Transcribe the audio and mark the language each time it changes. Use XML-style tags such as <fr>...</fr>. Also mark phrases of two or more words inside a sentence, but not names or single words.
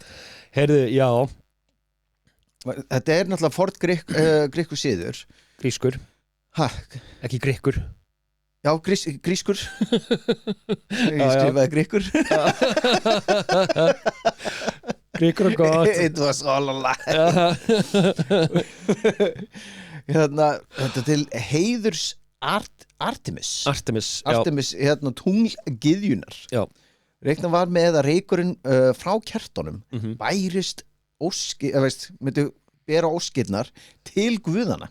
<is>Heyrðu, já, þetta er náttúrulega fort grísku siður grískur ha, Ekki grikkur já, grískur ég skrifaði grískur Grikkur og gott</is> <en>it was all a lie</en> <is>hérna, þetta til heiðurs Artemis Artemis, hérna tunglgyðjunar Já. reikna var með að reykurinn frá kertunum Mhm. bærist myndi bera óskirnar til guðana</is>